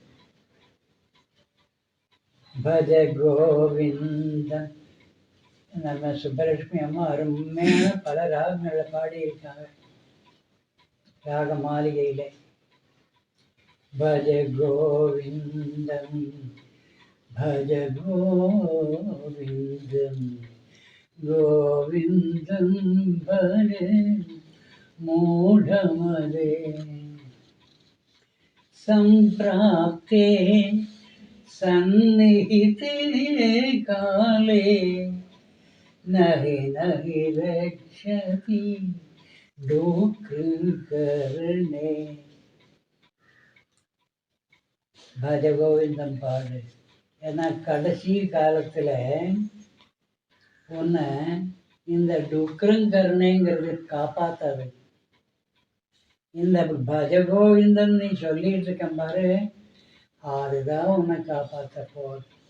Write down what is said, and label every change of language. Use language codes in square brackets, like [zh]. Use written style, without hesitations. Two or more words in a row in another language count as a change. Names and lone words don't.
[ta] பஜ கோவிந்தம். நம்ம சுப்பலட்சுமி அம்மா அருமையான பல ராகங்களை பாடியிருக்காங்க ராக மாளிகையில். [sa] भज गोविन्दं भज गोविन्दं गोविन्दं भजे मूढमदे सम्प्राप्ते सन्निहिते काले नहि नहि रक्षति दुःखकरणे [ta] பஜ கோவிந்தம் பாடு. ஏன்னா கடைசி காலத்தில் உன்னை இந்த டுக்ரங்கருணைங்கிறது காப்பாற்றாது. இந்த பஜ கோவிந்தன் நீ சொல்லிட்டு இருக்க பாரு, அதுதான் உன்னை காப்பாற்ற போகுது.